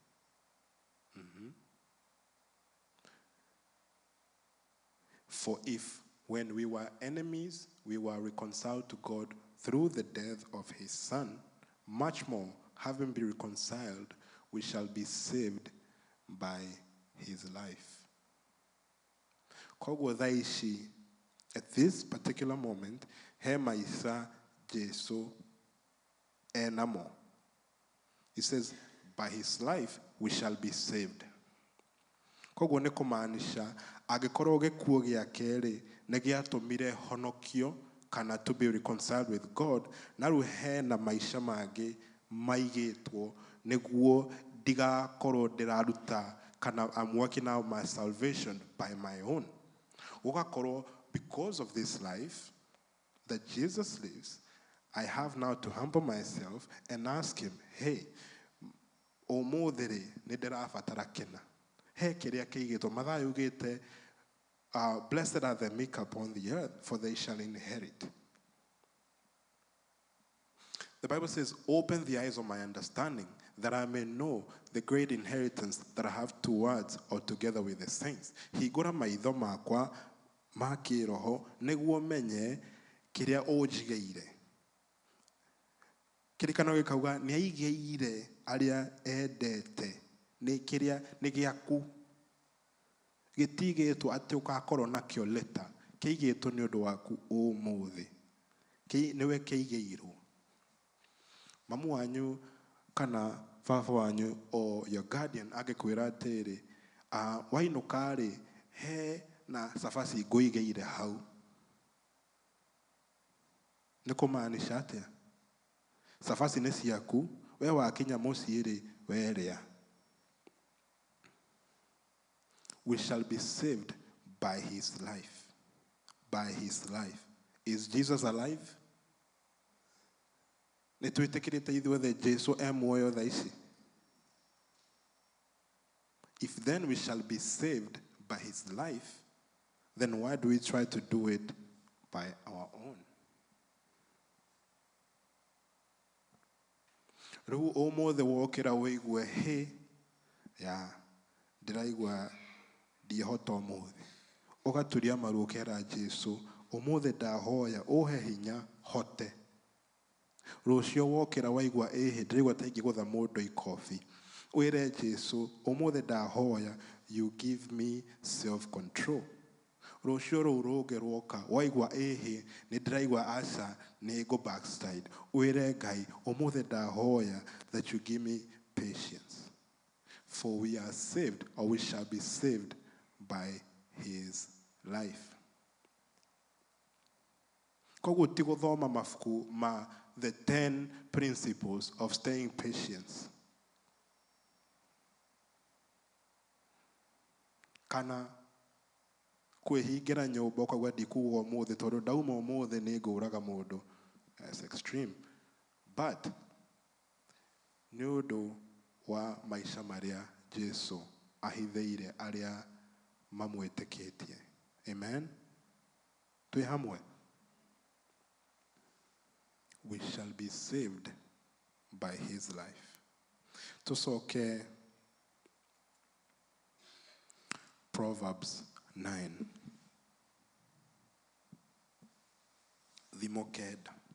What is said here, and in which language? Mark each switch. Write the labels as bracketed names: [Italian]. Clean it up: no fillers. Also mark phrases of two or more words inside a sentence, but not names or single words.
[English] For if, when we were enemies, we were reconciled to God through the death of his Son, much more, having been reconciled, we shall be saved by his life. [Kikuyu] Koguo thaa ici, [English] at this particular moment, [Kikuyu] he maica Jesu enamo. [English] He says, by his life, we shall be saved. [Kikuyu] Koguo nĩ kũmaanisha, angĩkorwo gĩkuũ gĩake rĩ, nĩ gĩatũmire honokio kana [English] to be reconciled with God, [Kikuyu] na rĩu hena maica mangĩ maigĩtwo nĩguo ndigakorwo ndĩraruta kana [English] I'm working out my salvation by my own. Ugakorwo, because of this life that Jesus lives, I have now to humble myself and ask him, [Kikuyu] hey, ũmũthĩ-rĩ nĩ ndĩrabatara kĩna. He kĩrĩa kĩigĩtwo. Mathayo ugĩte, [English] blessed are the meek upon the earth, for they shall inherit. The Bible says, open the eyes of my understanding, that I may know the great inheritance that I have towards or together with the saints. [Kikuyu] Hingũra maitho makwa ma kĩroho nĩguo menye kĩrĩa ũnjigĩire. Kĩrĩkanĩro gĩkauga nĩ aigĩire arĩa endete, nĩ kĩrĩa nĩ gĩaku. Gĩtigĩtwo atĩ ũgakorwo nakĩo later, kĩigĩtwo nĩ ũndũ waku ũmũthĩ. Nĩwe kĩigĩirwo. Mamu wanyu kana baba wanyu [English] or your guardian [Kikuyu] angĩkwĩra atĩrĩ, wainũka-rĩ, he na cabaci ngũigĩire hau. Nĩ kũmaanisha atĩa? Cabaci nĩ ciaku, we wakinya mũciĩ-rĩ, werĩa. [English] We shall be saved by his life. By his life. Is Jesus alive? [Kikuyu] Nĩtwĩtĩkĩrĩte ithuothe Jesu muoyo thaa ici. [English] If then we shall be saved by his life, then why do we try to do it by our own? [Kikuyu] Rĩu ũmũthĩ wokĩra wĩigue, he, ya, ndĩraigua ndiehota ũmũthĩ. Ũgaturia maru ũkera Jesu, ũmũthĩ ndahoya, ũhe hinya hote. Rũciũ wokĩra waigua ĩhĩ, ndĩraigua ta ingĩgũtha mũndũ ikobi. Wĩre Jesu, ũmũthĩ ndahoya, [English] you give me self-control. [Kikuyu] Rũciũ rũu rũngĩ rwoka, waigua ĩhĩ, nĩ ndĩraigua aca, nĩ ngũ backslide. Wĩre Ngai, ũmũthĩ ndahoya, [English] that you give me patience. For we are saved, or we shall be saved by his life. [Kikuyu] Koguo ti gũthoma mabuku ma [English] the 10 principles of staying patient. [Kikuyu] Kana kwĩhingĩra nyũmba ũkauga ndikuga ũmũthĩ tondũ ndauma ũmũthĩ nĩ ngũraga mũndũ. [English] That's extreme. [Kikuyu] But nĩ ũndũ wa maica marĩa Jesu ahithĩire arĩa mamwĩtĩkĩtie. Amen. Twĩ hamwe. [English] We shall be saved by his life. [Kikuyu] Tucoke Proverbs 9. Thimo kenda.